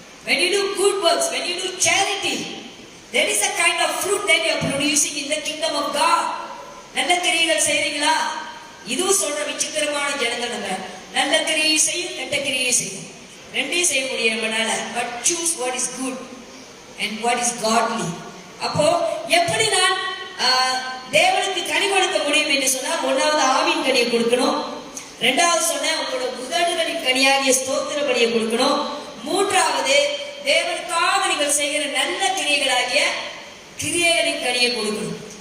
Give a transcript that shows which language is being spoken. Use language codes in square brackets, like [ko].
[en] When you do good works, when you do charity, there is a kind of fruit that you are producing in the kingdom of God. [ta] நல்ல கிரியைகள் செய்றீங்களா? இதுவும் சொல்ற விசித்திரமான ஜனங்கள் நம்ம. நல்ல கிரியை செய்யும், கெட்ட கிரியை செய்யும், ரெண்டையும் செய்ய முடியும் நம்மளால. [en] But choose what is good and what is godly. [ta] அப்போ எப்படி நான் தேவனுக்கு கனி கொடுக்க முடியும் என்று சொன்னா, ஒன்னாவது ஆவின் கனியை கொடுக்கணும், ரெண்டாவது சொன்ன உங்களோட உதடுகளின் கனியாகிய ஸ்தோத்திர பலியை கொடுக்கணும், மூன்றாவது தேவனுக்காக நீங்கள் செய்கிற நல்ல கிரியைகளாகிய கிரியைகளின் கனியை கொடுக்கணும்.